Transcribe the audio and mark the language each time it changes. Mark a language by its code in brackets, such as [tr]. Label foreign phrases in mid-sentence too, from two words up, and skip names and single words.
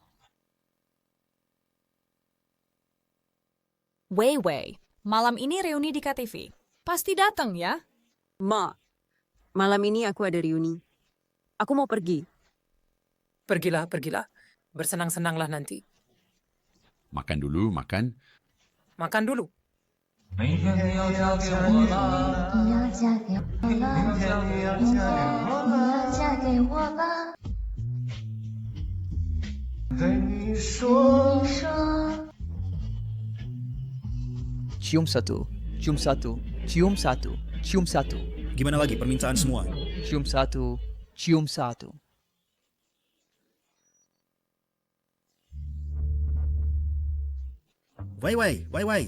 [id] Wei Wei, malam ini reuni di KTV. Pasti datang ya? Ma, malam ini aku ada reuni. Aku mau pergi. Pergilah, pergilah. Bersenang-senanglah nanti. Makan dulu, makan. Makan dulu. [zh] 明天你要嫁给我啦！你要嫁给我啦！明天你要嫁给我你啦！要嫁给我啦！对你说你，说 [id] Cium satu, cium satu, cium satu, cium satu, Gimana lagi permintaan semua? cium satu, cium satu. Wei Wei, Wei Wei.